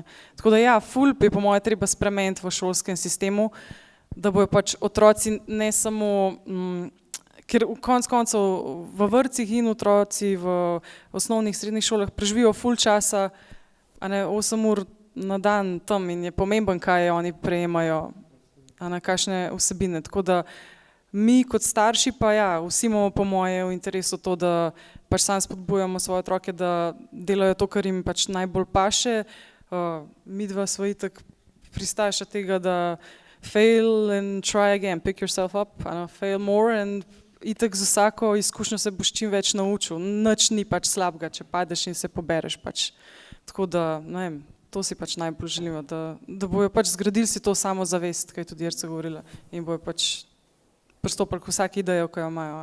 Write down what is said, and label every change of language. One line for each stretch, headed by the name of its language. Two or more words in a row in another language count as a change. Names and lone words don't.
Slovenian: Tako da ja, ful je po moje treba spremeniti v šolskem sistemu, da bojo pač otroci ne samo, ker v koncev v vrtcih in otroci v osnovnih srednjih šolah preživijo ful časa, a ne 8 ur na dan tam in je pomemben, kaj oni prejemajo, a na kakšne vsebine. Tako da mi kot starši pa ja, vsi imamo po moje v interesu to, da pač sam spodbujamo svoje otroke, da delajo to, kar jim pač najbolj paše. Midva sva itak pristaša tega, da
English: fail and try again, pick yourself up, fail more
Slovenian: and itak z vsako izkušnjo se boš čim več naučil. Nič ni pač slabega, če padeš in se pobereš pač. Tako da, ne vem, to si pač najbolj želimo, da bojo pač zgradili si to samozavest, kaj je tudi Jerca govorila, in bojo pač pristopili k vsaki idejo, ko jo imajo.